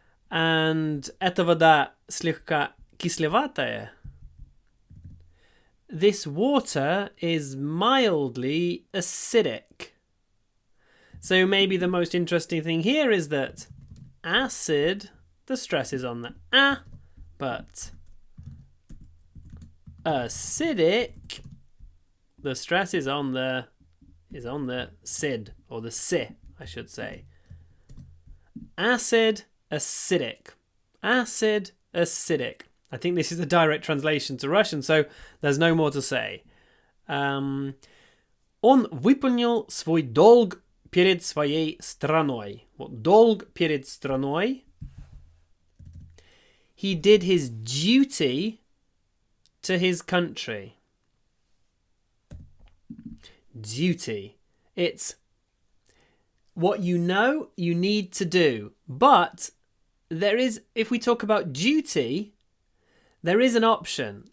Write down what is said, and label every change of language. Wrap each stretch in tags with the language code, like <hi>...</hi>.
<en>And</en> <ru>эта вода слегка кисловатая.</ru> <en>This water is mildly acidic. So maybe the most interesting thing here is that acid, the stress is on the a, but acidic, the stress is on the sid, or the si, I should say. Acid, acidic. Acid, acidic. I think this is a direct translation to Russian, so there's no more to say.</en> <ru>Он выполнил свой долг перед своей страной.</ru> <en>What,</en> <ru>долг перед страной?</ru> <en>He did his duty to his country. Duty. It's what you know you need to do. But there is, if we talk about duty, there is an option.</en>